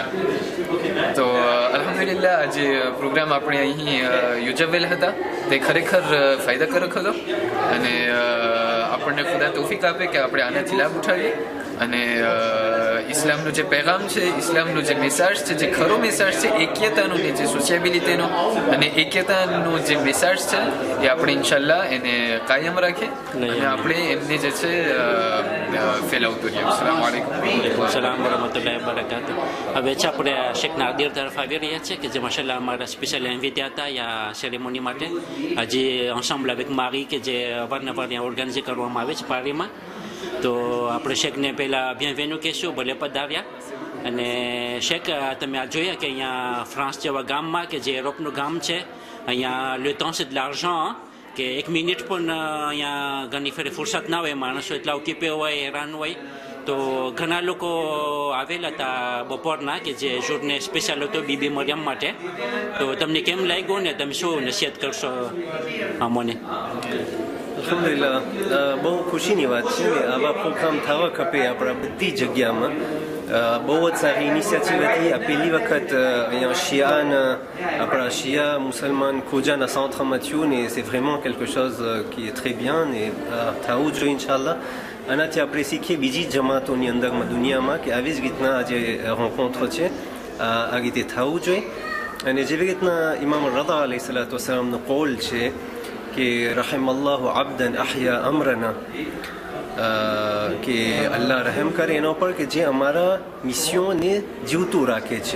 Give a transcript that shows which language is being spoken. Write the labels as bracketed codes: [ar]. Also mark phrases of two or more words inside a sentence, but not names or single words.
[gu] તો અલ્હમ્દુલિલ્લાહ આજે પ્રોગ્રામ આપણે અહીં યોજાવેલ હતા તે ખરેખર ફાયદાકારક હતો, અને આપણને ખુદા તૌફીક આપે કે આપણે આનાથી લાભ ઉઠાવીએ અને ઇસ્લામનું જે પૈગામ છે, ઇસ્લામનું જે મેસેજ છે, જે ખરો મેસેજ છે એકતાનો ને જે સોશિયાબિલિટીનો અને એકતાનો જે મેસેજ છે એ આપણે ઇન્શાલ્લાહ એને કાયમ રાખીએ અને આપણે એમને જે છે ફેલાવતું રહીએ. [ar] السلام عليكم. سلام ورحمة الله وبركاته. [gu] હવે છે આપણે શેખ નાદિર તરફ આવી રહ્યા છે કે જે માશાલ્લાહ અમારા સ્પેશિયલ ઇન્વિટે હતા યા સેરેમોની માટે. આજે [fr] ensemble avec Marie [gu] કે જે અવારનવાર ત્યાં ઓર્ગેનાઇઝ કરવામાં આવે છે પારીમાં. તો આપણે શેખને પહેલાં બિenvenue કહેશું, ભલે પધાર્યા. અને શેખ, તમે આ જોયા કે અહીંયા ફ્રાન્સ જેવા ગામમાં કે જે યુરોપનું ગામ છે, અહીંયા [fr] le temps c'est de l'argent, [gu] કે એક મિનિટ પણ અહીંયા ઘણી ફેરે ફુરસત ના હોય, માણસો એટલા ઓક્યુપે હોય, હેરાન હોય. તો ઘણા લોકો આવેલા હતા બપોરના કે જે જોરને સ્પેશિયલ હતો બીબી મરિયમ માટે. તો તમને કેમ લાગ્યું ને તમે શું નસીહત કરશો અમોને? અલ્હમ્દુલિલ્લાહ, બહુ ખુશીની વાત છે કે આવા પ્રોગ્રામ થવા ખપે આપણા બધી જગ્યામાં. બહુ જ સારી ઇનિશિયેટિવ હતી. આ પહેલી વખત અહીંયા આપણા શિયા મુસલમાન ખોજાના સેન્ટરમાં થયું ને [fr] c'est vraiment quelque chose qui est très bien [gu] ને થવું જોઈએ ઇન્શાલ્લાહ. આનાથી આપણે શીખીએ બીજી જમાતોની અંદરમાં દુનિયામાં કે આવી જ રીતના જે rencontre છે આ રીતે થવું જોઈએ. અને જેવી રીતના ઇમામ રઝા [ar] عليه الصلاة والسلام [gu] કોલ છે કે [ar] رحم الله عبدا أحيا أمرنا, [gu] કે અલ્લાહ રહેમ કરે એના ઉપર કે જે અમારા મિશનને જીવતું રાખે છે.